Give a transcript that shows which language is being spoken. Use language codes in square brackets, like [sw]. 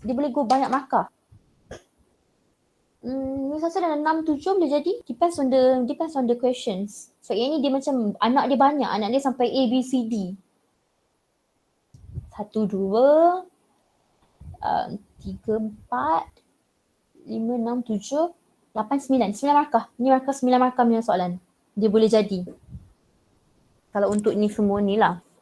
[ms] Dia boleh go banyak markah. Miss rasa dalam 6-7 boleh jadi. [en] Depends on the questions. [ms] So yang ni dia macam anak dia banyak. Anak dia sampai A, B, C, D. 1, 2, 3, 4, 5, 6, 7, 8, 9. 9 markah. Ni markah 9 markah punya soalan. Dia boleh jadi. Kalau untuk ni semua ni lah.